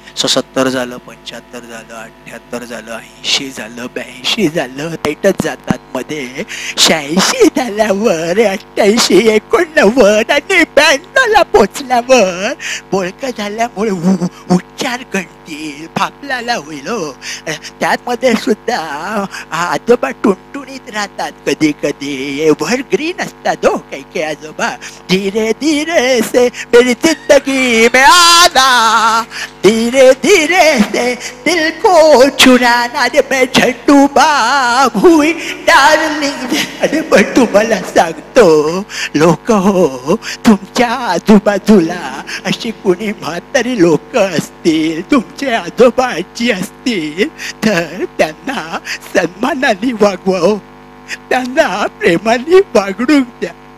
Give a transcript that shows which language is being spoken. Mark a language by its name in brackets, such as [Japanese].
[Marathi] So 70 झालं, 75 झालं, 78 झालं, 80 झालं, 82 झालं, राईटच जातात मध्ये, 86 झाल्यावर 88, 89 आणि 92ला पोचल्यावर बोलकं झाल्यामुळे उच्चार गणतील, फापलाला होईल. त्यामध्ये सुद्धा आजोबा टुणटुणीत राहतात, कधी कधी एव्हरग्रीन असतात हो काही काही आजोबा. [Hindi] धीरे धीरे से मेरी जिंदगी में आना, धीरे धीरे से दिल को चुराना रे मैं झंडू बाम हुई डार्लिंग. [Marathi] अरे पण तुम्हाला सांगतो लोक हो, तुमच्या आजूबाजूला अशी कुणी म्हातारी लोक असतील, तुमचे आजोबा आजी असतील, तर त्यांना सन्मानाने वागवा, त्यांना प्रेमाने वागणूक द्या.